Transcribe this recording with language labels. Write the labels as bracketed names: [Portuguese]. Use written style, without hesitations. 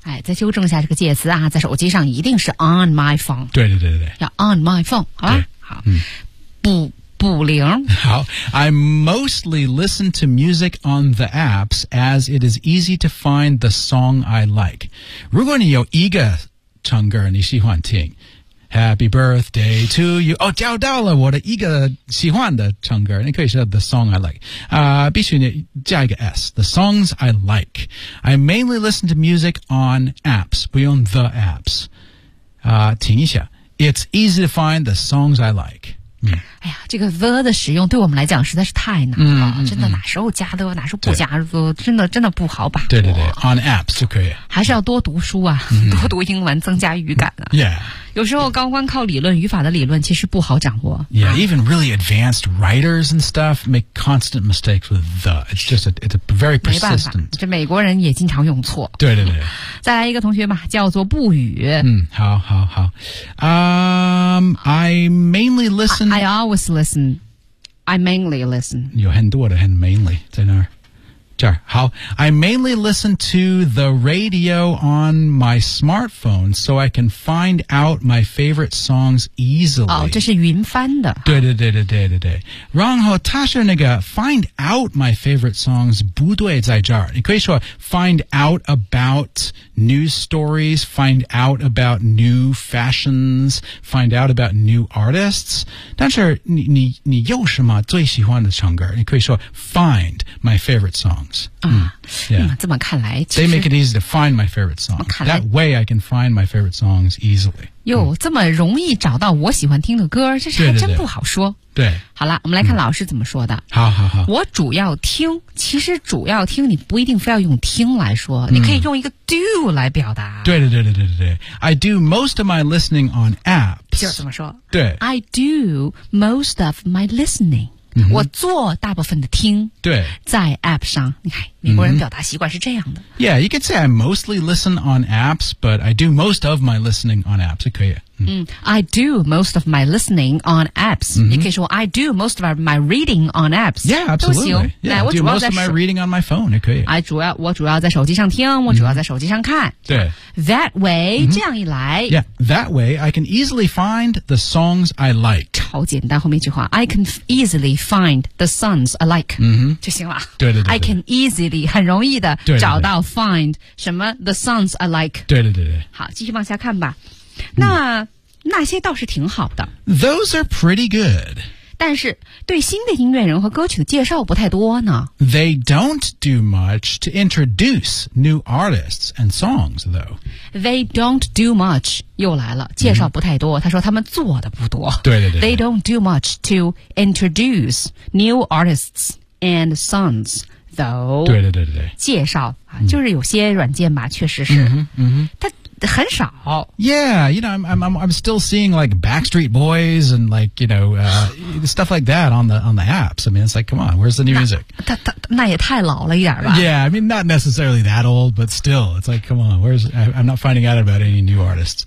[Chinese] 哎，再纠正一下这个介词啊，在手机上一定是 [English] on my phone. [Chinese] 对对对对，要 [English] on my phone, [Chinese] 好吧？好，补铃。 [English] 好， I mostly listen to music on the apps as it is easy to find the song I like. [Chinese] 如果你有一个唱歌你喜欢听。 [English] Happy birthday to you. [Chinese] 哦，找到了我的一个喜欢的唱歌。你可以说 [English] the song I like. [Chinese] 必须加一个 S. [English] The songs I like. I mainly listen to music on apps. [Chinese] 不用 [English] the apps. [Chinese] 听一下。 [English] It's easy to find the songs I like. [Chinese] 嗯、哎呀，这个 the 的使用对我们来讲实在是太难了，真的哪时候加的，哪时候不加的，真的不好把握。对对对 ， [English] on apps [Chinese] 就可以。还是要多读书啊，多读英文，增加语感啊。 [English] Yeah， [Chinese] 有时候高光靠理论，语法的理论其实不好掌握。 [English] Yeah， even really advanced writers and stuff make constant mistakes with the. It's just it's a very persistent. [Chinese] 没办法，这美国人也经常用错。对对对。再来一个同学吧，叫做不语。 [English] 嗯，好好好。I mainly listen. I always listen. I mainly listen. [Chinese] 有很多的很 [English] mainly [Chinese] 在那儿。这儿好 [English] I mainly listen to the radio on my smartphone so I can find out my favorite songs easily. [Chinese] 哦，这是云翻的。对对对对对对对。然后他是那个 [English] find out my favorite songs [Chinese] 不对在这儿。你可以说 [English] find out about news stories, find out about new fashions, find out about new artists. [Chinese] 但是你有什么最喜欢的唱歌？你可以说 [English] find my favorite songs. [Chinese] 这么看来 [English] ，They make it easy to find my favorite songs. That way, I can find my favorite songs easily. [Chinese] 哟，这么容易找到我喜欢听的歌，这是还真不好说。对, 对, 对，好了，我们来看老师怎么说的。好好好，我主要听，其实主要听你不一定非要用听来说，你可以用一个 do 来表达。对对对对对对对 [English] ，I do most of my listening on apps. [Chinese] 就怎么说？对 [English] ，I do most of my listening. [Chinese] 我做大部分的听对在 app 上你看美国人表达习惯是这样的 [English] Yeah, you could say I mostly listen on apps But I do most of my listening on apps [Chinese] 可以 [English] I do most of my listening on apps [Chinese] 你可以说 [English] I do most of my reading on apps Yeah, absolutely yeah, I do most of my reading on my phone [Chinese] 可以我主要在手机上听我主要在手机上看对 [English] That way [Chinese] 这样一来 [English] Yeah, that way I can easily find the songs I like [Chinese] 超简单后面一句话 [English] I can easily find the songs I like 就行了 [Chinese] 对对对 [English] I can easily [Chinese] 很容易的找到 [English] find [Chinese] 什么 [English] the songs I like [Chinese] 对对对对好继续往下看吧那那些倒是挺好的 [English] those are pretty good [Chinese] 但是对新的音乐人和歌曲的介绍不太多呢 [English] they don't do much to introduce new artists and songs though they don't do much [Chinese] 又来了介绍不太多他说他们做的不多对对对 [English] they don't do much to introduce new artists and songs [Chinese] 对对对对介绍就是有些软件吧确实是它很少 [English] Yeah, you know, I'm still seeing like Backstreet Boys and like, you know, stuff like that on the apps. I mean, it's like, come on, where's the new music? [Chinese] 那也太老了一点吧 [English] Yeah, I mean, not necessarily that old, but still, it's like, come on, I'm not finding out about any new artists.